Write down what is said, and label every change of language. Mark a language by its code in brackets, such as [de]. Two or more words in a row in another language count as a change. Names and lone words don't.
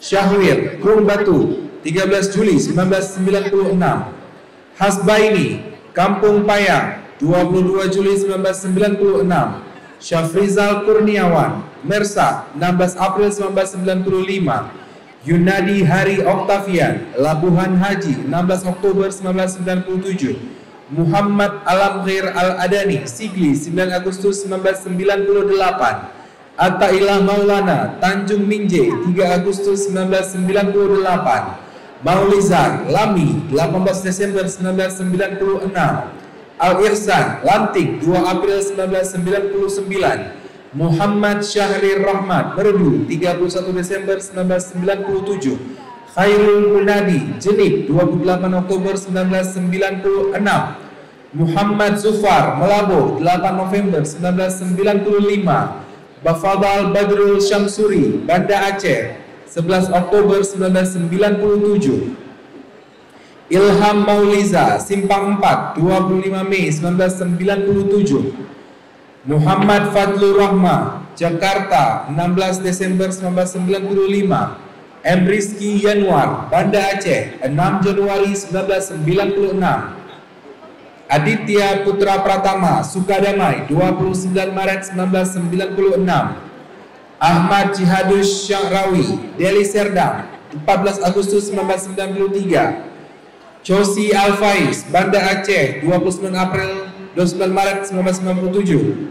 [id] Syahwir, Krung Batu, 13 Juli 1996. Hasbaini, Kampung Payang, 22 Juli 1996. Syafrizal Kurniawan, Mersa, 16 April 1995. Yunadi Hari Oktavian, Labuhan Haji, 16 Oktober 1997. Muhammad Alam Khair Al-Adani, Sigli, 9 Agustus 1998. Attailah Maulana, Tanjung Minje, 3 Agustus 1998. Maulizar, Lami, 18 Desember 1996. Al-Ihsan, Lantik, 2 April 1999. Muhammad Syahrir Rahmat, Merdu, 31 Desember 1997. Khairul Munadi, Jenib, 28 Oktober 1996. Muhammad Zufar, Melabo, 8 November 1995. Bafadal Badrul Syamsuri, Banda Aceh, 11 Oktober 1997. Ilham Mauliza, Simpang 4, 25 Mei 1997. Muhammad Fadlur Rahma, Jakarta, 16 Desember 1995. M. Rizky Yanwar, Banda Aceh, 6 Januari 1996. Aditya Putra Pratama, Sukadamai, 29 Maret 1996. Ahmad Jihadus Syahrawi, Deli Serdang, 14 Agustus 1993. Chosi Al-Faiz, Banda Aceh, 29 Maret 1997.